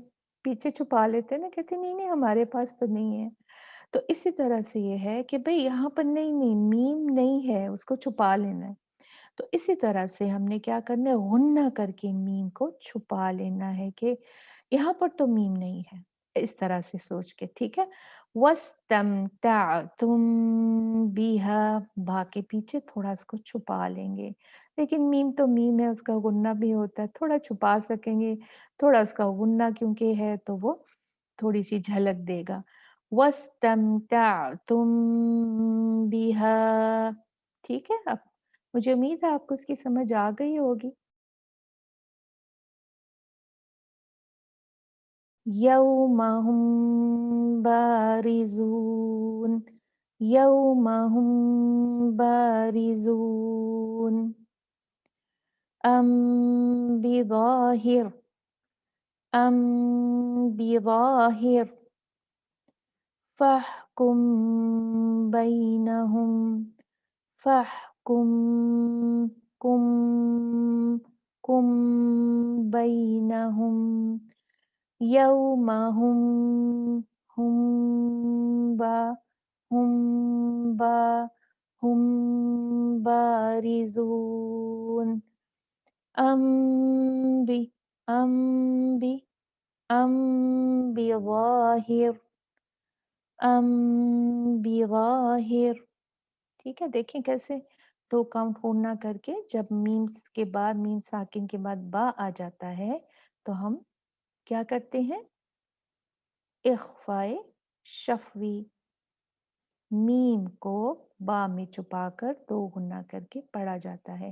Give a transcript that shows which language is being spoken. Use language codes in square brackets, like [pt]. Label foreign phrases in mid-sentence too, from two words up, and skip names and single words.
[hi] पीछे छुपा लेते हैं ना, कहते हैं नहीं-नहीं हमारे पास तो नहीं है। तो इसी तरह से ये है कि भई यहाँ पर नहीं-नहीं मीम नहीं है, उसको छुपा लेना है। तो इसी तरह से हमने क्या करना है, गुन्ना करके मीम को छुपा लेना है कि यहाँ पर तो मीम नहीं है, इस तरह से सोच के, ठीक है। [ar] واستمتعتم بها, [hi] बा के पीछे थोड़ा इसको छुपा लेंगे, लेकिन मीम तो मीम है, उसका गुन्ना भी होता है, थोड़ा छुपा सकेंगे, थोड़ा उसका गुन्ना क्योंकि है तो वो थोड़ी सी झलक देगा। [ar] واستمتعتم بها, [hi] ठीक है। अब मुझे उम्मीद है आपको इसकी समझ आ गई होगी। [ar] يوم هم بارزون، يوم هم بارزون، أم بظاهر، أم بظاهر, فاحكم بينهم، فاحكم، كم، كم بينهم، يوم هم با هم با هم بارزون، أم ب أم ب أم بظاهر، أم بظاهر. [hi] ठीक है, देखें कैसे 2 काउंट होना करके जब मीम्स के बाद मीम साकिन के बाद बा आ जाता है, तो हम क्या करते हैं? इख़्फ़ाए शफ़वी। मीम को बा में छुपाकर दो गुना करके पढ़ा जाता है।